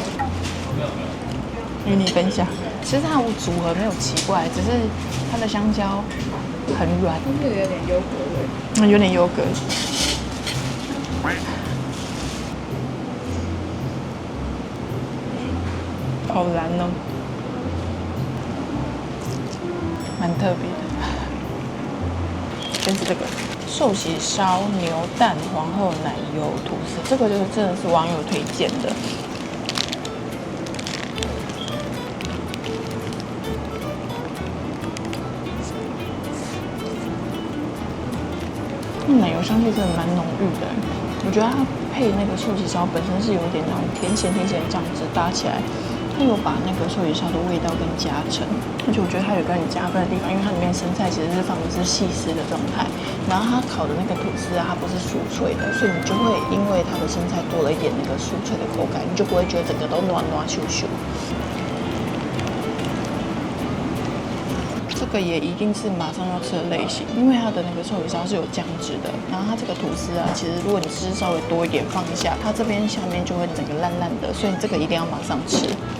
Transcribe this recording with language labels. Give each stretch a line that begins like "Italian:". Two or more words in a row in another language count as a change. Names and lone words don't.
Chinese: 與你分享，其實它的組合沒有奇怪，只是它的香蕉很軟，有點優格味。有點優格。好藍哦，蠻特別的。就是這個壽喜燒牛蛋皇后奶油吐司，這個就是真的是網友推薦的。奶油香气真的蠻濃郁的，我覺得它配那個壽喜燒本身是有一點那種甜鹹的醬汁搭起來。它有把那個壽喜燒的味道更加成，而且我覺得它有個很加分的地方，因為它裡面生菜其實是放的是細絲的狀態，然後它烤的那個吐司啊，它不是酥脆的，所以你就會因為它的生菜多了一點那個酥脆的口感，你就不會覺得整個都軟軟咻咻。這個也一定是馬上要吃的類型，因為它的那個壽喜燒是有醬汁的，然後它這個吐司啊，其實如果你吃稍微多一點放一下，它這邊下面就會整個爛爛的，所以你這個一定要馬上吃。